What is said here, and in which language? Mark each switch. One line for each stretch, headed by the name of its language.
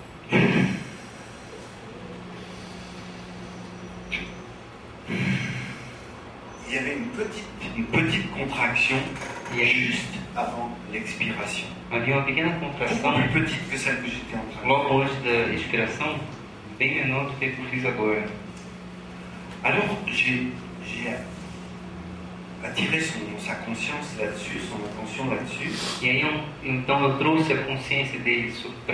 French: il y avait une petite contraction
Portuguese: e aí
French: juste avant l'expiration.
Portuguese: havia uma pequena contração
French: Beaucoup plus petite que celle que j'étais en train de faire.
Portuguese: logo antes da expiração, bem menor do que a que eu fiz agora.
French: Alors j'ai attiré sa conscience là-dessus, son attention là-dessus,
Portuguese: E aí então eu trouxe a consciência dele para